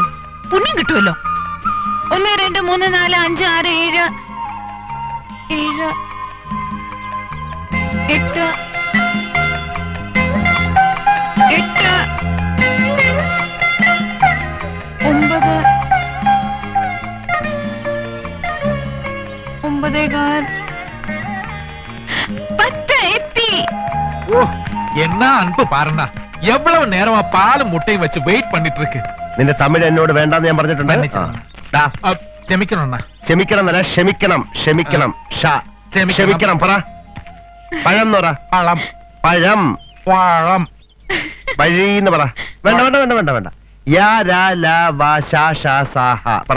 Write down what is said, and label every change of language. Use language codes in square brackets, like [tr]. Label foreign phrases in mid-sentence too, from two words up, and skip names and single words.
[ml] പുണ്യം കിട്ടുമല്ലോ. 1 2 3 4 5 6 7 7 8 8 9 9 10 എത്തി. [ta] ஓ என்ன அன்பு பாருண்ணா, எவ்வளவு நேரமா பாலும் முட்டையும் வச்சு வெயிட் பண்ணிட்டு இருக்கு. [ml] നിന്റെ തമിഴ് എന്നോട് വേണ്ടെന്ന് ഞാൻ പറഞ്ഞിട്ടുണ്ട്. ക്ഷമിക്കണണ്ണ. ക്ഷമിക്കണം എന്നല്ല, ക്ഷമിക്കണം. ക്ഷമിക്കണം. ക്ഷമിക്കണം. പറ. പഴം എന്ന് പറ. പഴം. പഴം. പഴം. വഴിന്ന് പറ. വേണ്ട വേണ്ട വേണ്ട വേണ്ട വേണ്ട. യാ രാ ലാ വാ ഷാ ഷാ സാ ഹ പറ.